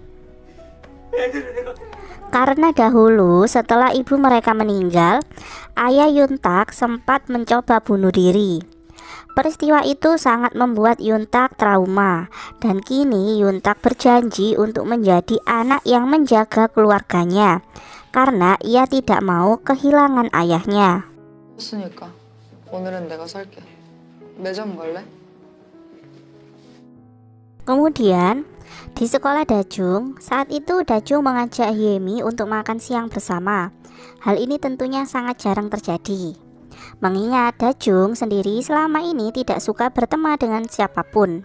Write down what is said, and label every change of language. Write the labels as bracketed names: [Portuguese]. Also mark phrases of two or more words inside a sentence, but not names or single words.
[Indonesian] Karena dahulu setelah ibu mereka meninggal, ayah Yuntak sempat mencoba bunuh diri. Peristiwa itu sangat membuat Yuntak trauma dan kini Yuntak berjanji untuk menjadi anak yang menjaga keluarganya karena ia tidak mau kehilangan ayahnya. [Korean] 컸으니까 오늘은 내가 살게. 매점 갈래? [Indonesian] Kemudian di sekolah Dajung, saat itu Dajung mengajak Hyemi untuk makan siang bersama. Hal ini tentunya sangat jarang terjadi, mengingat Dajung sendiri selama ini tidak suka berteman dengan siapapun.